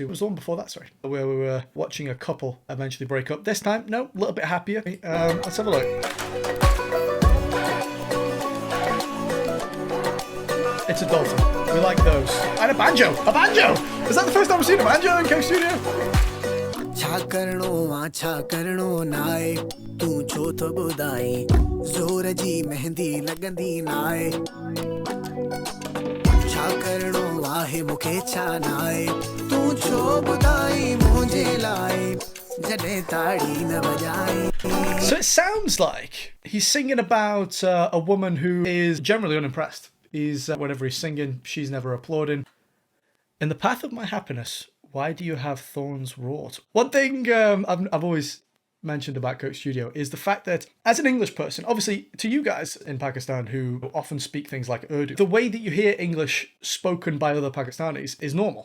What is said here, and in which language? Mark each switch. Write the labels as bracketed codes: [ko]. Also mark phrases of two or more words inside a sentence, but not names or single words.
[en] It was the one before that, sorry, where we were watching a couple eventually break up. This time, no, a little bit happier. Let's have a look. It's a dolphin. We like those. And a banjo! A banjo! Is that the first time we've seen a banjo in Coke Studio? [sd] छा करणो नाए तू छो तो बुधाई जोर जी मेहंदी लगंदी नाए छा करणो आहे मुखे छा नाए तू छो बुधाई मुझे लाए जडे ताड़ी न बजाई. [en] So it sounds like he's singing about a woman who is generally unimpressed. Whenever he's singing, she's never applauding. In the path of my happiness, why do you have thorns wrought? One thing I've always mentioned about Coke Studio is the fact that as an English person, obviously to you guys in Pakistan who often speak things like Urdu, the way that you hear English spoken by other Pakistanis is normal.